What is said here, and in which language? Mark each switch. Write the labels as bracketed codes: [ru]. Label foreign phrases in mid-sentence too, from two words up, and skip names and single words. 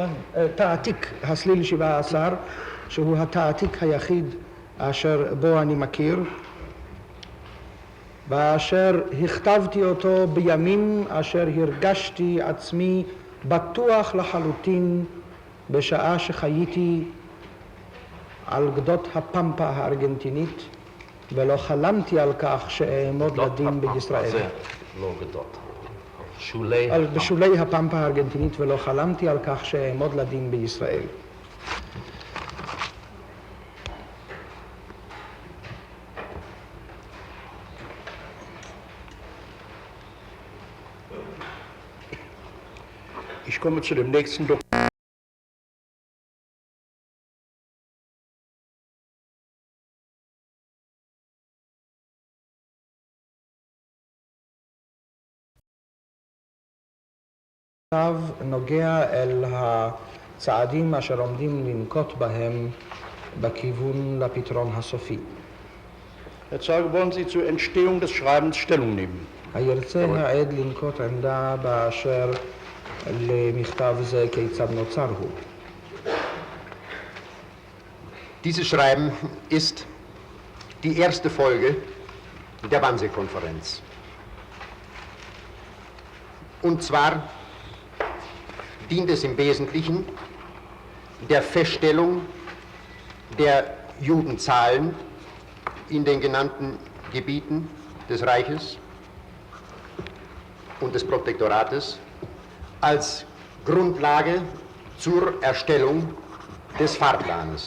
[he] תעתיק הסליל 17, שהוא התעתיק היחיד אשר בו אני מכיר, ואשר הכתבתי אותו בימים אשר הרגשתי עצמי בטוח לחלוטין בשעה שחייתי על גדות הפמפה הארגנטינית, ולא חלמתי על כך שאעמוד לדין בישראל. זה לא גדול. שולי... בשולי הפמפה הארגנטינית, ולא חלמתי על כך שאעמוד לדין בישראל. [de] Ich komme zu dem nächsten Dokument. [he] עכשיו נוגע אל הצעדים אשר עומדים לנקוט בהם בכיוון לפתרון הסופי. [de] Herr Zeuge, wollen Sie zur Entstehung des Schreibens Stellung nehmen? [he] הירצה העד לנקוט עמדה באשר למכתב זה כיצד נוצר הוא. [de] Dieses Schreiben ist die erste Folge der Wannsee-Konferenz. Und zwar dient es im Wesentlichen der Feststellung der Judenzahlen in den genannten Gebieten des Reiches und des Protektorates als Grundlage zur Erstellung des Fahrplanes.